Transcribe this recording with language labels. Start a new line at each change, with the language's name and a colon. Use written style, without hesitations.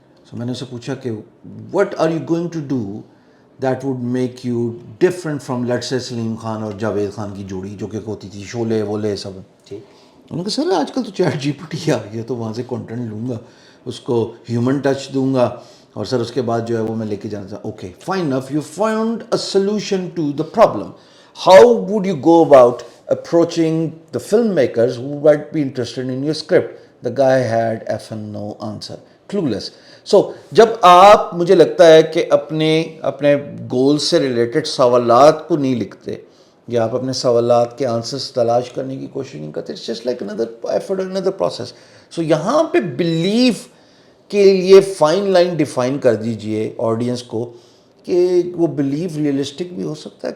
Urdu: سو میں نے اسے پوچھا کہ
English: what are you going to do that would make you different from let's say
Urdu: Salim Khan اور جاوید خان کی جوڑی جو کہ ہوتی تھی شولے وولے سب. انہوں نے کہا سر آج کل تو چیٹ GPT آ گیا, تو وہاں سے کنٹینٹ لوں گا, اس کو ہیومن ٹچ دوں گا, اور سر اس کے بعد جو ہے وہ میں لے کے جانا تھا.
English: Okay fine enough, you found a solution to the problem. How would you go about approaching the filmmakers who might be interested in your script? The guy had effing no answer, clueless.
Urdu: So جب آپ, مجھے لگتا ہے کہ اپنے گول سے related سوالات کو نہیں لکھتے, یا آپ اپنے سوالات کے آنسرس تلاش کرنے کی کوشش نہیں کرتے,
English: It's just like another effort, another process.
Urdu: So یہاں پہ بلیف کے لیے فائن لائن ڈیفائن کر دیجئے آڈینس کو کہ وہ بلیو ریئلسٹک بھی ہو سکتا ہے.